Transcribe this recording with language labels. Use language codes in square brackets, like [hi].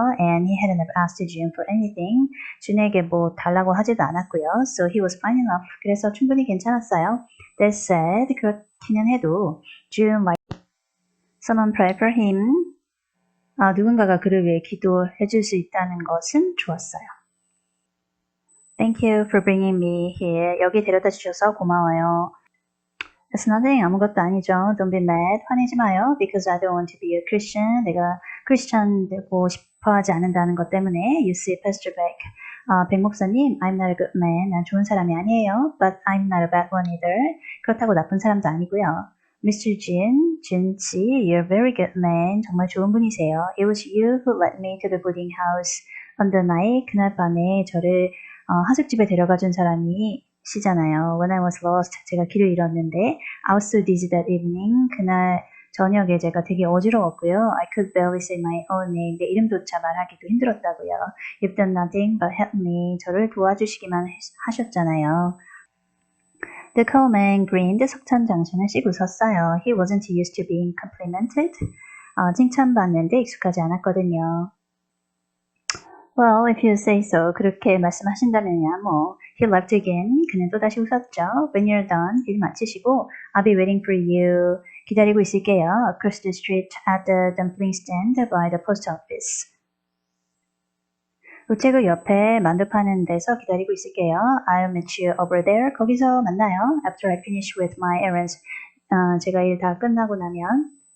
[en] And he hadn't ever asked June for anything, [ko] 준에게 뭐 달라고 하지도 않았고요. [en] So he was fine enough, [ko] 그래서 충분히 괜찮았어요. [en] That said, [ko] 그렇기는 해도 [en] June liked someone pray for him, [ko] 누군가가 그를 위해 기도해 줄 수 있다는 것은 좋았어요. [en] Thank you for bringing me here. [ko] 여기 데려다 주셔서 고마워요. [en] It's nothing. [ko] 아무것도 아니죠. [en] Don't be mad. [ko] 화내지 마요. [en] Because I don't want to be a Christian. [ko] 내가 크리스찬 되고 싶어 하지 않는다는 것 때문에. [en] You see, Pastor Beck. 백 목사님, I'm not a good man. [ko] 난 좋은 사람이 아니에요. [en] But I'm not a bad one either. [ko] 그렇다고 나쁜 사람도 아니고요. [en] Mr. Jin 씨, you're a very good man. [ko] 정말 좋은 분이세요. [en] It was you who led me to the boarding house on the night. [ko] 그날 밤에 저를 하숙집에 데려가 준 사람이 시잖아요. [en] When I was lost, [ko] 제가 길을 잃었는데 [en] I was so dizzy that evening. [ko] 그날 저녁에 제가 되게 어지러웠고요. [en] I could barely say my own name. [ko] 내 이름조차 말하기도 힘들었다고요. [en] You've done nothing but help me. [ko] 저를 도와주시기만 하셨잖아요. [en] The coalman grinned. [ko] 석천장수는 씩 웃었어요. [en] He wasn't used to being complimented. [ko] 칭찬받는데 익숙하지 않았거든요. [en] Well, if you say so. [ko] 그렇게 말씀하신다면야 뭐. [en] He laughed again. [ko] 그는 또다시 웃었죠. [en] When you're done, [ko] 일 마치시고 [en] I'll be waiting for you. [ko] 기다리고 있을게요. [en] Across the street at the dumpling stand by the post office. [ko] 우체국 옆에 만두 파는 데서 기다리고 있을게요. [en] I'll meet you over there. [ko] 거기서 만나요. [en] After I finish with my errands. [ko] 제가 일 다 끝나고 나면